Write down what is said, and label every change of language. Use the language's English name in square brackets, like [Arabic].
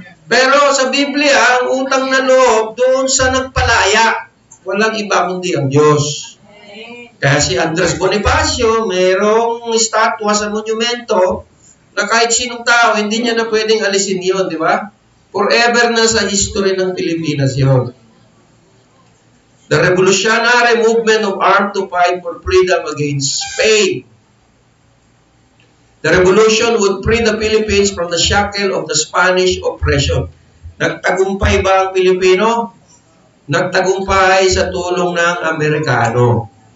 [Filipino] Pero sa Biblia, ang utang na loob doon sa nagpalaya. Walang iba kundi ang Diyos. Kaya si Andres Bonifacio, mayroong estatwa sa monumento na kahit sinong tao, hindi niya na pwedeng alisin yun, di ba? Forever na sa history ng Pilipinas yun. [English] The revolutionary movement of armed to fight for freedom against Spain. The revolution would free the Philippines from the shackle of the Spanish oppression. [Filipino] Nagtagumpay ba ang Pilipino? Nagtagumpay sa tulong ng Amerikano.